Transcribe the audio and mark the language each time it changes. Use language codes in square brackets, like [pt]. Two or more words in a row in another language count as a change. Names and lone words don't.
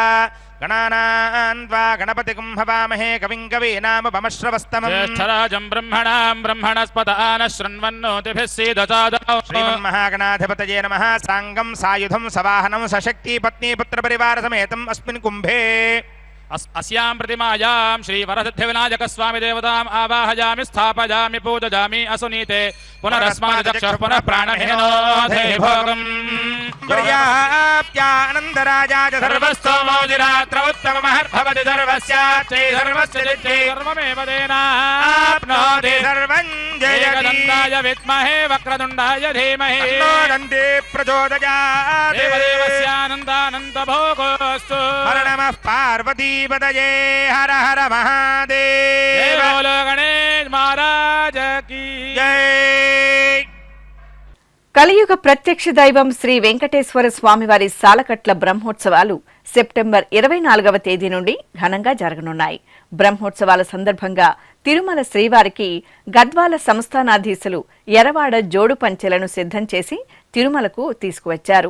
[sa] గణానాన్వా గణపతిం హవామహే కవిం కవీనాముపమశ్రవస్తమం. జ్యేష్ఠరాజం బ్రహ్మణాం బ్రహ్మణస్పదాన శృణ్వన్నోతిభిః సీదసాదనో. శ్రీమన్మహాగణాధిపతయే నమః. సాంగం సాయుధం సవాహనం సశక్తి పత్ని పుత్ర పరివార సమేతం అస్మిన్ కుంభే. अस्यां प्रतिमायां श्री वरसिद्धि विनायक स्वामी देवताम् आवाहयामि स्थापयामि पूजयामि असुनीते पुनरस्मात् चक्षुः पुनः प्राणहीनोऽधे भोगम्. पर्याप्त्यानन्दराजाय सर्वस्तोमोदिरात्र उत्तममहर्भवति सर्वस्याच्चै सर्वस्य चित्ते सर्वमेव तेनाप्नोति. सर्वं जयति. एकदन्ताय विद्महे वक्रतुण्डाय धीमहि तन्नो दन्ती प्रचोदयात्. देवदेवस्यानन्दानन्दभोगोऽस्तु. हर नमः पार्वती पतये. हर हर महादेव. [hi] बोलो गणेश महाराज की जय. [te] కలియుగ ప్రత్యక్ష దైవం శ్రీ వెంకటేశ్వర స్వామివారి సాలకట్ల బ్రహ్మోత్సవాలు సెప్టెంబర్ 24వ తేదీ నుండి ఘనంగా జరగనున్నాయి. బ్రహ్మోత్సవాల సందర్భంగా తిరుమల శ్రీవారికి గద్వాల సంస్థానాధీశులు ఎరవాడ జోడు పంచెలను సిద్ధం చేసి తిరుమలకు తీసుకువచ్చారు.